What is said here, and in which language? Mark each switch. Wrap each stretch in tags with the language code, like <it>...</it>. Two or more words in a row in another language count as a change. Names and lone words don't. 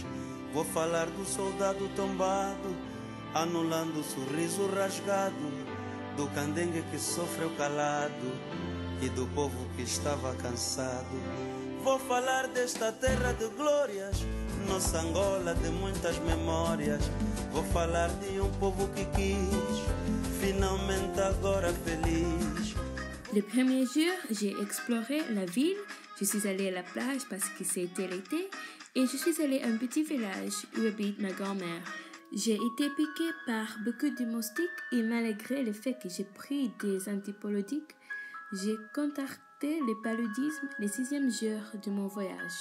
<pt>Vou falar do soldado tombado, anulando o sorriso rasgado, do candengue que sofreu calado e do povo que estava cansado. Vou falar desta terra de glórias, nossa Angola de muitas memórias. Vou falar de um povo que quis, finalmente agora feliz.</pt> <fr>Le premier jour, j'ai exploré la ville, je suis allée à la plage parce que c'était l'été et je suis allée à un petit village où habite ma grand-mère. J'ai été piquée par beaucoup de moustiques et malgré le fait que j'ai pris des antibiotiques, j'ai contracté le paludisme le 6e jour de mon voyage.</fr>